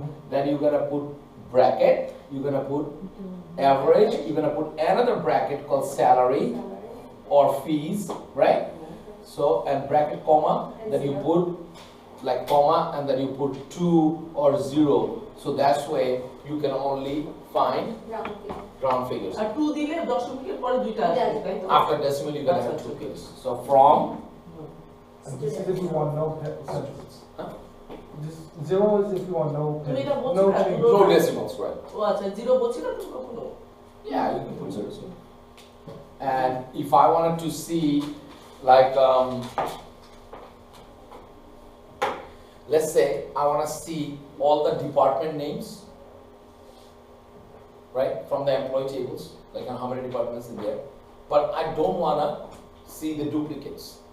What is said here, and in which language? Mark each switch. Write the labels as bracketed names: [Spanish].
[English] Then you're gonna put bracket. You're gonna put average. You're gonna put another bracket called salary or fees, right? So and bracket comma. Then you put like comma, and then you put 2 or 0. So that's way you can only find Round figure. round figures. [Bangla] আর 2 দিলে দশমিকের পরে দুইটা আসবে তাই তো [English] After decimal, you're gonna have 2 figures. So from And this is if you want no centuries. Huh? This 0 is if you want no [Bangla] তুমি এটা বলছো [English] no [Bangla] না, [English] change. no decimals, right? [Bangla] ও আচ্ছা 0 বলছি না তুমি কখনো [English] Yeah, you can put 0. And if I wanted to see, like, let's say I want to see all the department names, right, from the employee tables, like how many departments in there, but I don't want to see the duplicates.